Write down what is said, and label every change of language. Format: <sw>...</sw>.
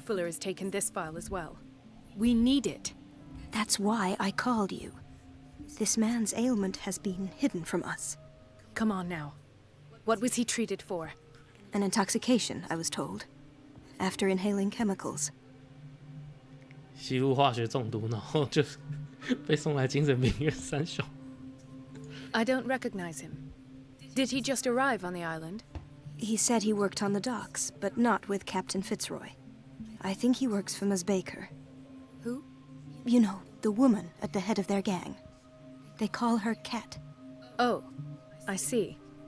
<en>Fuller has taken this file as well. We need it. That's why I called you. This man's ailment has been hidden from us. Come on now. What was he treated for? An intoxication, I was told. After inhaling chemicals.</en> <zh>吸入化学中毒，然后就被送来精神病院3小。</zh> <en>I don't recognize him. Did he just arrive on the island? He said he worked on the docks, but not with Captain Fitzroy. I think he works for Ms. Baker. Who? You know, the woman at the head of their gang. They call her Cat. Oh, I see.</en>